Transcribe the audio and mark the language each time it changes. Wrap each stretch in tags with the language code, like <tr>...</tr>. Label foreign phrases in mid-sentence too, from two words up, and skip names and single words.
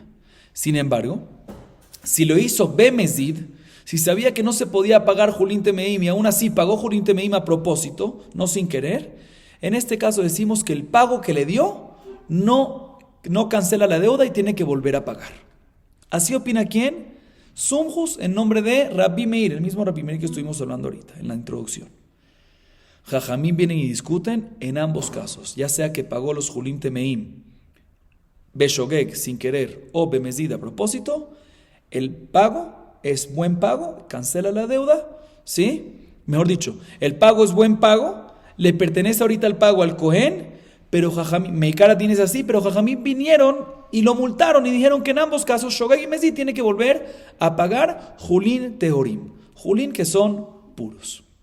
<es>Sin embargo, si lo hizo bemezid, si sabía que no se podía pagar</es> <he>חולין טמאים</he> <es>y aún así pagó</es> <he>חולין טמאים</he> <es>a propósito, no sin querer, en este caso decimos que el pago que le dio no cancela la deuda y tiene que volver a pagar. Así opina ¿quién? Sumjus en nombre de Rabbi Meir, el mismo Rabbi Meir que estuvimos hablando ahorita en la introducción. Jajamín vienen y discuten en ambos casos, ya sea que pagó los</es> <he>חולין טמאים</he> <es>beshogeg sin querer o bemezid a propósito, el pago es buen pago, cancela la deuda, ¿sí? Mejor dicho, el pago es buen pago, le pertenece ahorita el pago al Cohen, pero Jajamín, Meikara tienes así, pero Jajamín vinieron y lo multaron y dijeron que en ambos casos Shogeg y Mezid tiene que volver a pagar</es> <he>חולין טהורים,</he> <es>Julín que son puros.</es>